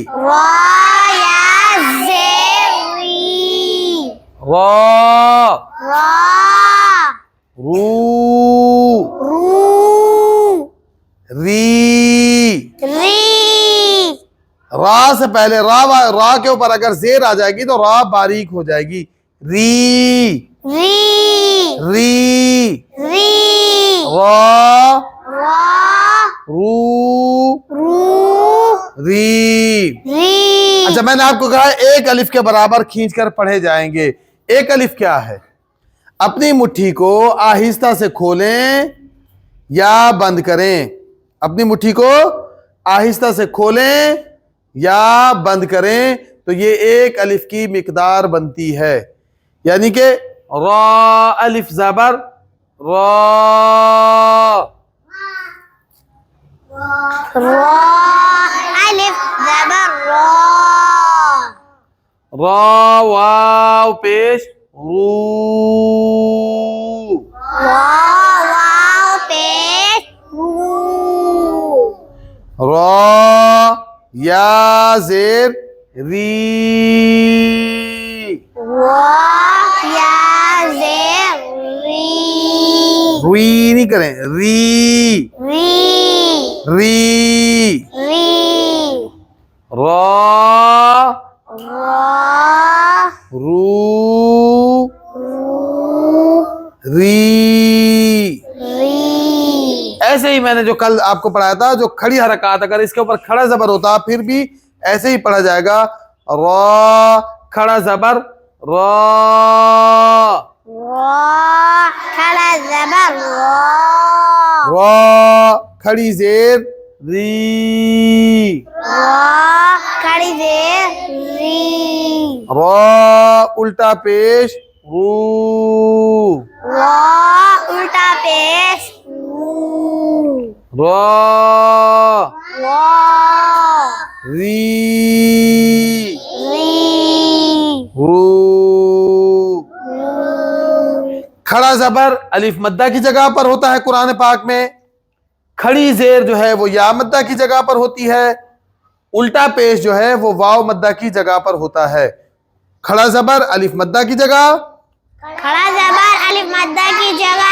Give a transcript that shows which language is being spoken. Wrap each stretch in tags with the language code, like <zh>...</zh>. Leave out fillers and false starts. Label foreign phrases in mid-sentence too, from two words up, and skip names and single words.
<ur>را یا زیر ری، را را رو رو، ری. ری، را سے پہلے را کے اوپر اگر زیر آ جائے گی تو را باریک ہو جائے گی. ری ری، ری، ری، را را رو رو، ری. ری. اچھا میں نے آپ کو کہا ایک الف کے برابر کھینچ کر پڑھے جائیں گے. ایک الف کیا ہے؟ اپنی مٹھی کو آہستہ سے کھولیں یا بند کریں. اپنی مٹھی کو آہستہ سے کھولیں یا بند کریں تو یہ ایک الف کی مقدار بنتی ہے. یعنی کہ را الف زبر را، را الف زبر را، را واو پیش رو، را واو پیش رو، را یا زیر ری، را یا زیر ری، ری نہیں کریں ری، ری، ری. ری، را را رو رو، ری. ری. ایسے ہی میں نے جو کل آپ کو پڑھایا تھا جو کھڑی حرکات اگر اس کے اوپر کھڑا زبر ہوتا پھر بھی ایسے ہی پڑھا جائے گا. را کھڑا زبر را، را کھڑا زبر را، را کھڑی زیر ری، را کھڑی زیر ری، را الٹا پیش رو، را الٹا پیش رو، را را ری ری، رو. رو. کھڑا زبر الف مدہ کی جگہ پر ہوتا ہے قرآن پاک میں. کھڑی زیر جو ہے وہ یا مدہ کی جگہ پر ہوتی ہے. الٹا پیش جو ہے وہ واو مدہ کی جگہ پر ہوتا ہے. کھڑا زبر الف مدہ کی جگہ، کھڑا زبر الف مدہ کی جگہ،</ur>